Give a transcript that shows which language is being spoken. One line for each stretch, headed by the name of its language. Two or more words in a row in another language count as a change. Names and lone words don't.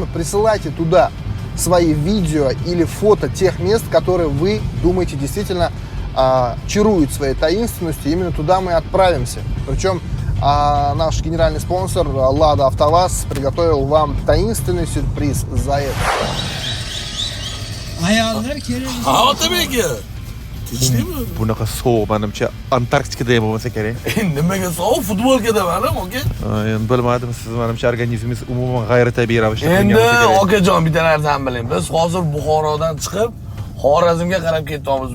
Russian: Присылайте туда свои видео или фото тех мест, которые вы думаете действительно чаруют своей таинственностью. Именно туда мы отправимся. Причем наш генеральный спонсор Лада АвтоВАЗ приготовил вам таинственный сюрприз за это.
Uzbek: Bunaqa sovuq menimcha Antarktikada ham bo'lmasa kerak. Nimaga sovuq? Futbolkada mana, aka. Endi bilmadim, siz menimcha organizmingiz umuman g'ayritabiiy ravishda Endi okajon bitta narsani biling. Biz hozir Buxorodan chiqib Xorazmga qarab ketyapmiz.